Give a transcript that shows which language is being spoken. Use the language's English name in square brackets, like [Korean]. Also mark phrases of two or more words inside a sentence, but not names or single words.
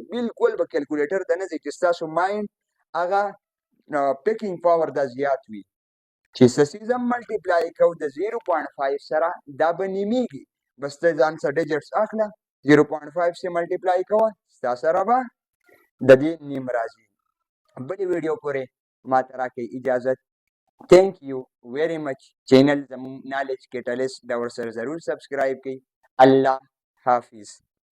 [Pashto] بالکل به کیلکولیټر ته نه ځئ چې ستاسو مایند هغه [English] picking power [Pashto] دا زیات وي چې څه څیز هم ملټیپلای کوو د 0.5 سره دا به نیمیږي. بس ته ځان سره ډیجټس اخله 0.5 سره ملټیپلای کوه ستا سره به د دې نیم راځي. بلې ویډیو پورې ما ته راکړئ اجازت. [English] thank you very much. [Pashto] چینل زموږ نالج کیټلیسټ دا ورسره ضرور سبسکرایب کړئ. الله حافظ.